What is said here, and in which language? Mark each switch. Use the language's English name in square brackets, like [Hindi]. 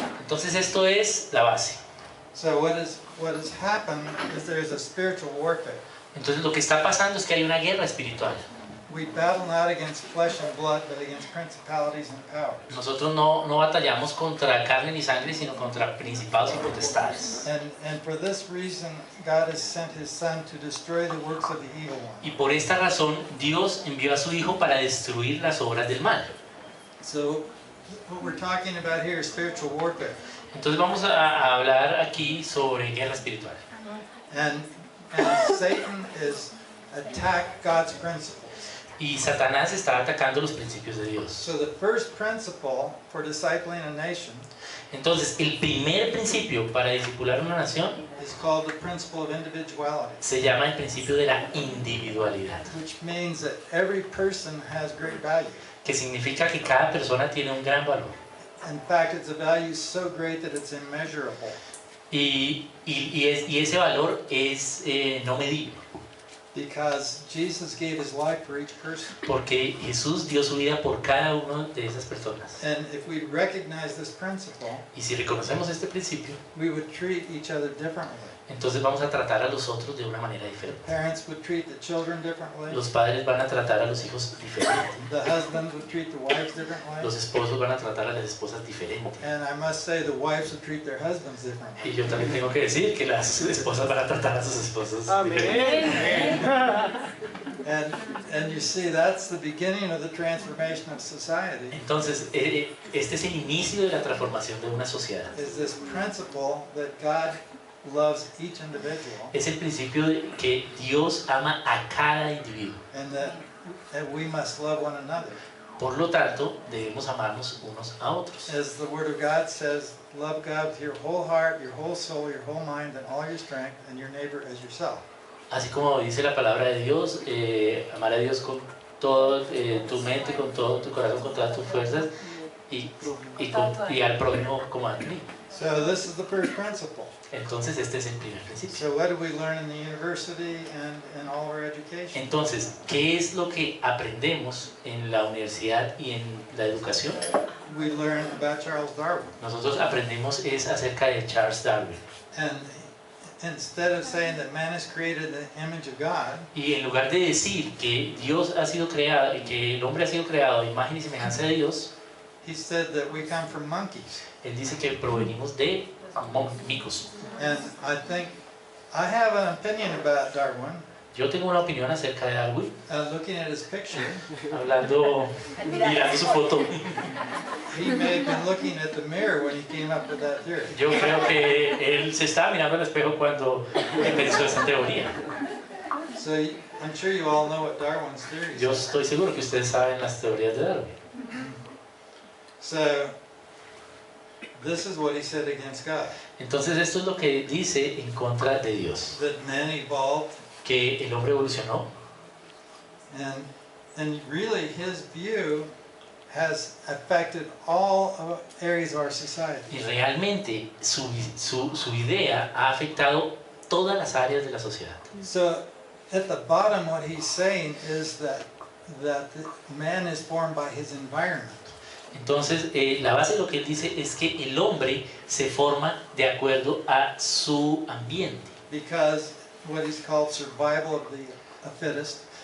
[Spanish] Entonces esto es la base. [English] So what has happened is there is a spiritual warfare. [Spanish] Entonces lo que está pasando es que hay una guerra espiritual. [English] We battle not against flesh and blood, but against principalities and powers. [Spanish] Nosotros no batallamos contra carne ni sangre, sino contra principados y potestades. [English] And for this reason, God has sent His Son to destroy the works of the evil one. [Spanish] Y por esta razón Dios envió a su Hijo para destruir las obras del mal. [English] So what we're talking about here is spiritual warfare. [Spanish] Entonces vamos a hablar aquí sobre guerra espiritual. [English] And Satan is attack God's principles. [Spanish] Y Satanás está atacando los principios de Dios. [English] So the first principle for discipling a nation [Spanish] Entonces, el primer principio para discipular una nación [English] is called the principle of individuality, [Spanish] se llama el principio de la individualidad, [English] which means that every person has great value. [Spanish] que significa que cada persona tiene un gran valor. [English] In fact, it's a value so great that it's immeasurable. [Spanish] Y ese valor es no medible, [English] Because Jesus gave His life for each person. [Spanish] porque Jesús dio su vida por cada una de esas personas. [English] And if we recognize this principle, [Spanish] Y si reconocemos este principio, [English] we would treat each other differently. [Spanish] entonces vamos a tratar a los otros de una manera diferente. [English] Parents would treat the children differently. [Spanish] Los padres van a tratar a los hijos diferente. [English] The husbands would treat the wives differently. [Spanish] Los esposos van a tratar a las esposas diferente. [English] And I must say the wives would treat their husbands differently. [Spanish] Y yo también tengo que decir que las esposas van a tratar a sus esposos diferente. [English] And you see, that's the beginning of the transformation of society. [Spanish] Entonces, este es el inicio de la transformación de una sociedad. [English] Is this principle that God loves each individual, [Spanish] Es el principio de que Dios ama a cada individuo. [English] and that we must love one another. [Spanish] Por lo tanto, debemos amarnos unos a otros. [English] As the Word of God says, love God with your whole heart, your whole soul, your whole mind, and all your strength, and your neighbor as yourself. [Spanish] Así como dice la palabra de Dios, amar a Dios con toda tu mente, con todo tu corazón, con todas tus fuerzas y al prójimo como a ti. [English] So this is the first principle. [Spanish] Entonces este es el primer principio. [English] So what do we learn in the university and in all of our education? [Spanish] Entonces, ¿qué es lo que aprendemos en la universidad y en la educación? [English] We learn about Charles Darwin. [Spanish] Nosotros aprendemos es acerca de Charles Darwin. [English] And instead of saying that man is created in the image of God, [Spanish] Y en lugar de decir que Dios ha sido creado y que el hombre ha sido creado a imagen y semejanza de Dios, [English] he said that we come from monkeys. [Spanish] Él dice que provenimos de micos. [English] And I think I have an opinion about Darwin. [Spanish] Yo tengo una opinión acerca de Darwin, [English] Looking at his picture, [Spanish] mirando su foto. [English] he may have been looking at the mirror when he came up with that theory. [Spanish] Yo creo que él se estaba mirando al espejo cuando pensó esa teoría. [English] So I'm sure you all know what Darwin's theory [Spanish] Yo [English] is. [Spanish] estoy seguro que ustedes saben las teorías de Darwin. [English] So this is what he said against God. [Spanish] Entonces esto es lo que dice en contra de Dios, [English] That man evolved, [Spanish] que el hombre evolucionó, [English] and really his view has affected all areas of our society. [Spanish] y realmente su idea ha afectado todas las áreas de la sociedad. [English] So at the bottom what he's saying is that man is formed by his environment. [Spanish] Entonces, la base de lo que él dice es que el hombre se forma de acuerdo a su ambiente. [English] Because what is called survival of the fittest,